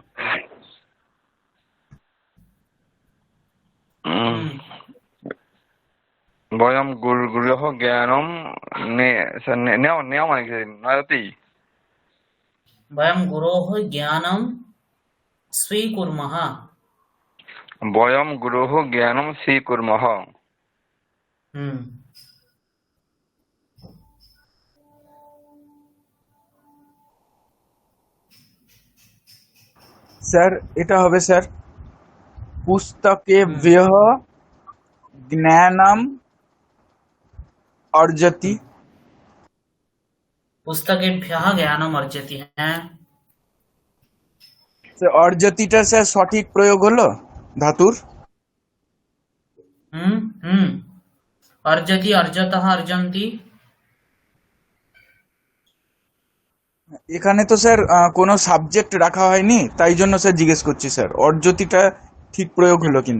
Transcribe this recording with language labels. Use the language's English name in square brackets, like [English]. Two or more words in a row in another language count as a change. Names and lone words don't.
[Sanskrit] বয়ম গুরুः জ্ঞানম [Bangla] নেওয়া মানে কি নয়তি [Sanskrit] वयं गुरोः ज्ञानं स्वीकुर्मः বয়ম গুরুः জ্ঞানম স্বীকুর্মः [Bangla] স্যার এটা হবে স্যার [Sanskrit] পুস্তকে ব্যহ জ্ঞানম অর্জতি। पुस्तकेभ्यः ज्ञानम् अर्जति हैं। [Bangla] স্যার অর্জতিটা স্যার সঠিক প্রয়োগ হলো ধাতুর? [Sanskrit] अर्जति अर्जतः अर्जन्ति। [Bangla] এখানে তো স্যার কোনো সাবজেক্ট রাখা হয়নি, তাই জন্য স্যার জিজ্ঞেস করছি স্যার অর্জতিটা ঠিক প্রয়োগ হলো কিনা।